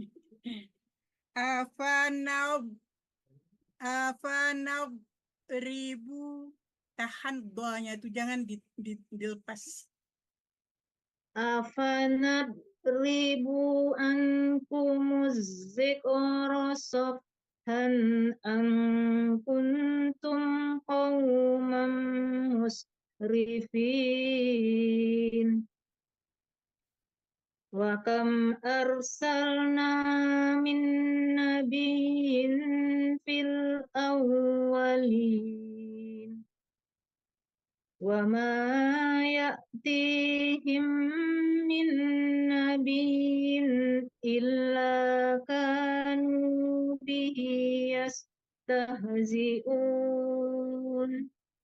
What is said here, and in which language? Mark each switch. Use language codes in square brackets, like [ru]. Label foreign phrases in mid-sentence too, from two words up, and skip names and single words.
[id] Afanab ribu tahan doanya itu jangan dilepas. [ar] أفنضرب عنكم الذكر صفحا أن كنتم قوما مسرفين. وكم أرسلنا من نبي في الأولين وما يأتيهم من نبي إلا كانوا به يستهزئون.